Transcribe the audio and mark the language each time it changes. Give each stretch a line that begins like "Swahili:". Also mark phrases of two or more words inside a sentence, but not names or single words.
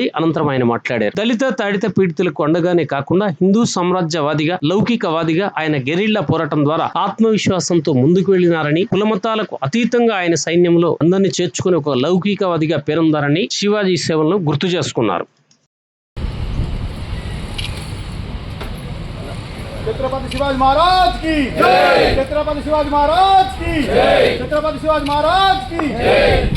Telugu: అనంతరం ఆయన మాట్లాడారు. దళిత తాడిత పీడితులకు అండగానే కాకుండా హిందూ సామ్రాజ్యవాదిగా లౌకికవాదిగా ఆయన గెరిల్లా పోరాటం ద్వారా ఆత్మవిశ్వాసంతో ముందుకు వెళ్లినారని, కులమతాలకు అతీతంగా ఆయన సైన్యంలో అందరినీ చేర్చుకుని ఒక లౌకికవాదిగా పేరొందారని శివాజీ సేవలను గుర్తు చేసుకున్నారు.
Hindi: छत्रपति शिवाजी महाराज की जय। छत्रपति शिवाजी महाराज की जय। छत्रपति शिवाजी महाराज की जय।